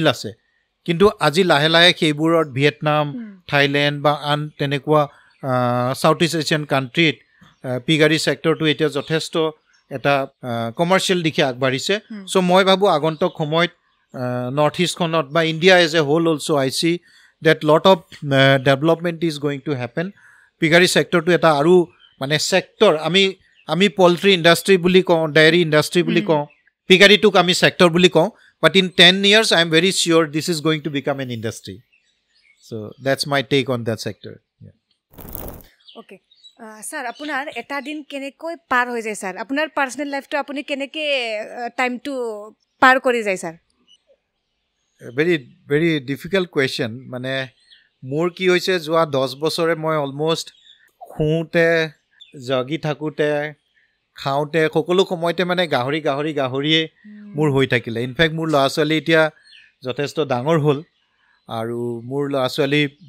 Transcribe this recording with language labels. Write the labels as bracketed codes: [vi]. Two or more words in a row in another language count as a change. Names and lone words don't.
[as] আছে কিন্তু আজি লাহে লাহে সেইবোৰত ভিয়েটনাম থাইলেণ্ড বা আন তেনেকুৱা [en] South East Asian countryত piggery sectorটো [as] এতিয়া যথেষ্ট এটা কমাৰ্চিয়েল দিশে আগবাঢ়িছে চ' মই ভাবোঁ আগন্তুক সময়ত নৰ্থ ইষ্টখনত বা [en] India as a whole also I see that lot of development is going to happen [as] পিগাৰী ছেক্টৰটো এটা আৰু মানে ছেক্টৰ আমি [en] poultry industry [as] বুলি কওঁ [en] dairy industry [as] বুলি কওঁ পিগাৰীটোক আমি ছেক্টৰ বুলি কওঁ [en] but in 10 years I am very sure this is going to become an industry so that's my take on that sector okay sir [as] আপোনাৰ এটা দিন কেনেকৈ পাৰ হৈ যায় স্যাৰ আপোনাৰ [en] personal lifeটো [as] আপুনি কেনেকৈ টাইমটো পাৰ কৰি যায় স্যাৰ [en] very difficult question [as] মানে মোৰ কি হৈছে যোৱা 10 বছৰে মই অলমষ্ট শুওঁতে জগি থাকোঁতে খাওঁতে সকলো সময়তে মানে গাহৰিয়ে মোৰ হৈ থাকিলে ইনফেক্ট মোৰ ল'ৰা ছোৱালী এতিয়া যথেষ্ট ডাঙৰ হ'ল আৰু মোৰ ল'ৰা ছোৱালী